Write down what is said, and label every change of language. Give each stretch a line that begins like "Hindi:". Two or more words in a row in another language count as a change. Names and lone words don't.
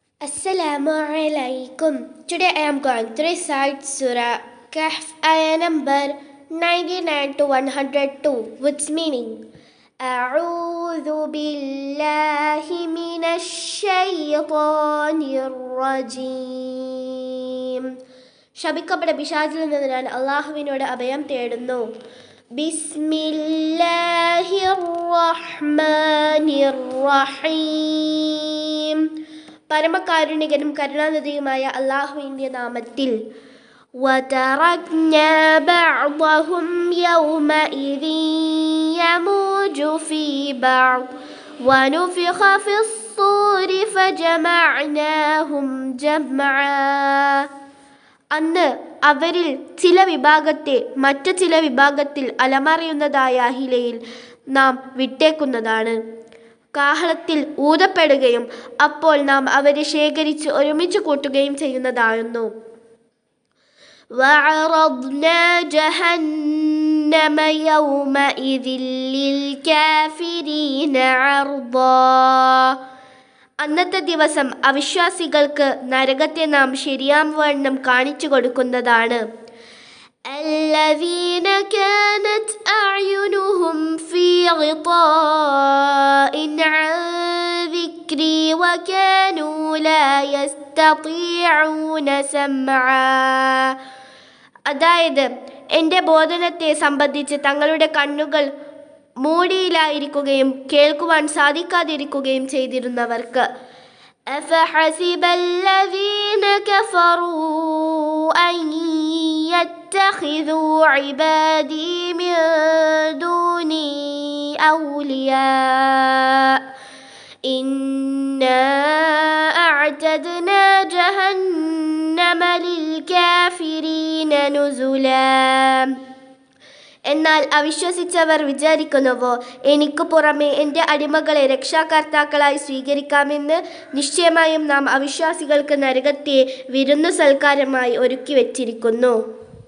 Arabic: السلام عليكم.
English: Today I am going to recite Surah Kahf, ayah number 99 to 102, with meaning.
Arabic: أعوذ بالله من الشيطان الرجيم.
Malayalam: ശപിക്കപ്പെട്ട പിശാചിൽ നിന്ന് ഞാൻ അല്ലാഹുവിനോട് അഭയം തേടുന്നു.
Arabic: بسم الله الرحمن الرحيم.
Malayalam: പരമകാരുണികനും കരുണാനിധിയുമായ അല്ലാഹുവിൻ്റെ നാമത്തിൽ.
Arabic: وَتَرَكْنَا بَعْضَهُمْ يَوْمَئِذٍ يَمُوجُ فِي بَعْضٍ وَنُفِخَ فِي الصُّورِ فَجَمَعْنَاهُمْ جَمْعًا.
Malayalam: അന്ന് അവരിൽ ചില വിഭാഗത്തെ മറ്റു ചില വിഭാഗത്തിൽ അലമറിയുന്നതായ അഹിലയിൽ നാം വിട്ടേക്കുന്നതാണ്. കാഹളത്തിൽ ഊതപ്പെടുകയും അപ്പോൾ നാം അവരെ ശേഖരിച്ച് ഒരുമിച്ച് കൂട്ടുകയും ചെയ്യുന്നതായിരുന്നു.
Arabic: وَعَرَضْنَا جَهَنَّمَ يَوْمَئِذٍ لِلْكَافِرِينَ عَرْضًا.
Malayalam: അന്നത്തെ ദിവസം അവിശ്വാസികൾക്ക് നരകത്തെ നാം ശരിയാംവണ്ണം കാണിച്ചു കൊടുക്കുന്നതാണ്.
Arabic: الذين كانت أعينهم في غطاء عن ذكري وكانوا لا يستطيعون سمعا.
Malayalam: അതായത് എൻ്റെ ബോധനത്തെ സംബന്ധിച്ച് തങ്ങളുടെ കണ്ണുകൾ മൂടിയിലായിരിക്കുകയും കേൾക്കുവാൻ സാധിക്കാതിരിക്കുകയും ചെയ്തിരുന്നവർക്ക്.
Arabic: أفحسب الذين كفروا أن يتخذوا عبادي من دوني أولياء إنا أعتدنا جهنم للكافرين نزلا.
Malayalam: എന്നാൽ അവിശ്വസിച്ചവർ വിചാരിക്കുന്നുവോ, എനിക്ക് പുറമെ എൻ്റെ അടിമകളെ രക്ഷാകർത്താക്കളായി സ്വീകരിക്കാമെന്ന്? നിശ്ചയമായും നാം അവിശ്വാസികൾക്ക് നരകത്തെ വിരുന്നു സൽക്കാരമായി ഒരുക്കി വച്ചിരിക്കുന്നു.